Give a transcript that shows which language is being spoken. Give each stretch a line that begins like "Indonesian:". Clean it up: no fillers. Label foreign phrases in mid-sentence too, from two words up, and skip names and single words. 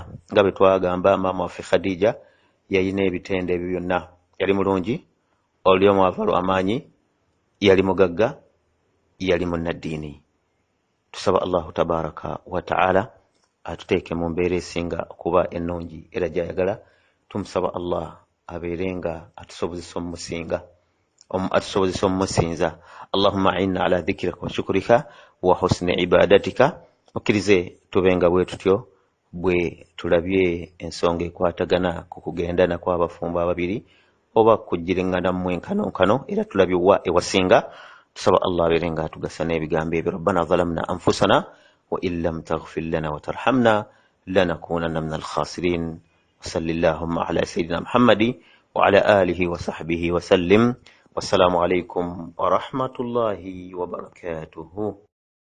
Ganda: nga bwe twagamba maama waffe Khadija yalina ebitende ebyo byonna, yali mulungi, oli omwava lw'amaanyi, yali mugagga, yali munnaddiini. tusaba
Arabic: الله تبارك وتعالى
Ganda: atuteeke mu mbeera esinga okuba ennungi era gy'ayagala. tumusaba Allah abeerenga atusobozesa omumusinza.
Arabic: اللهم أعنا على ذكرك وشكرك وحسن عبادتك.
Ganda: mukkirize tubenga bwe tutyo bwe tulabye ensonga ekwatagana ku kugendana kw'abafumbo ababiri oba kujjirengana mu enkanonkano, era tulabye wa ewasinga. tusaba Allah abeerenga atugasa n'ebigambo ebyo.
Arabic: ربنا ظلمنا أنفسنا وإن لم تغفر لنا وترحمنا لنكونن من الخاسرين. وصل اللهم على سيدنا محمد وعلى آله وصحبه وسلم. والسلام عليكم ورحمة الله وبركاته.